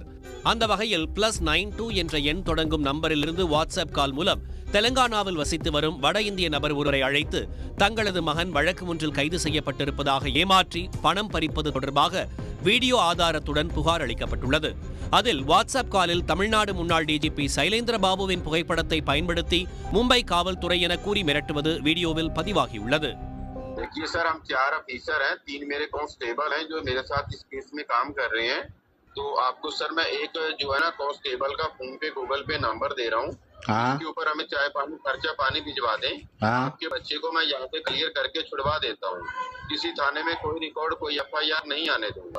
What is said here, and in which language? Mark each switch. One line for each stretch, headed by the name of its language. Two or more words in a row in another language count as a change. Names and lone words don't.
Tamil: அந்த வகையில் +92 என்ற எண் தொடங்கும் நம்பரிலிருந்து வாட்ஸ்அப் கால் மூலம் தெலங்கானாவில் வசித்து வரும் வட இந்திய நபர் ஒருவரை அழைத்து தங்களது மகன் வழக்கு ஒன்றில் கைது செய்யப்பட்டிருப்பதாக ஏமாற்றி பணம் பறிப்பது தொடர்பாக வீடியோ ஆதாரத்துடன் புகார் அளிக்கப்பட்டுள்ளது. அதில் வாட்ஸ்அப் காலில் தமிழ்நாடு முன்னாள் டிஜிபி சைலேந்திரபாபுவின் புகைப்படத்தை பயன்படுத்தி மும்பை காவல்துறை என கூறி மிரட்டுவது வீடியோவில் பதிவாகியுள்ளது.
Hindi: देखिए सर, हम 4 ऑफिसर हैं, 3 मेरे कांस्टेबल हैं जो मेरे साथ इस केस में काम कर रहे हैं। तो आपको सर मैं एक जो है ना कांस्टेबल का फोन पे गूगल पे नंबर दे रहा हूँ। हाँ। इसके ऊपर हमें चाय पानी खर्चा पानी भिजवा दें। हाँ। आपके बच्चे को मैं यहाँ से क्लियर करके छुड़वा देता हूँ। किसी थाने में कोई रिकॉर्ड कोई FIR नहीं आने दूंगा।